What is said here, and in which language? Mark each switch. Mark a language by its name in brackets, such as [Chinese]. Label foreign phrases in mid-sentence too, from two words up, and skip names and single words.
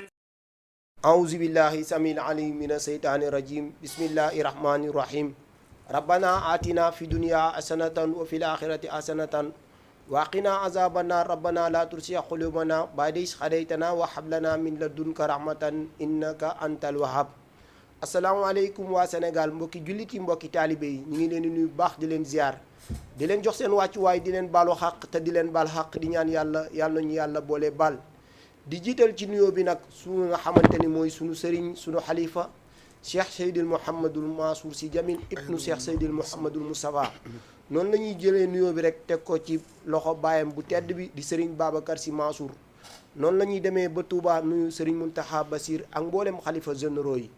[Arabic] أعوذ بالله السميع العليم من الشيطان الرجيم بسم الله الرحمن الرحيم ربنا آتنا في الدنيا حسنة وفي الآخرة حسنة وقنا عذاب النار ربنا لا تزغ قلوبنا بعد إذ هديتنا وهب لنا من لدنك رحمة إنك أنت الوهاب. [Wolof] asalaamaaleykum waa Sénégal mbokki jullit yi mbokki taalibe yi ñu ngi leen di nuyu bu baax di leen ziar di leen jox seen wàccuwaay di leen baalu xaq te di leen baal xaq di ñaan yàlla ñu yàlla boole baal di jiital ci nuyoo bi nag su nga xamante ni mooy sunu sëriñ sunu xalifa Cheikh Seydil Mouhamadul Mansour Sy Djamil ibnu Cheikh Seydil Mouhamadul Moustapha noonu la ñuy jëlee nuyoo bi rek teg ko ci loxo baayam bu tedd bi di sëriñ Babacar Sy Mansour noonu la ñuy demee ba Touba nuyu sëriñ Mountakha Bassir ak mboolem xalifa généraux yi.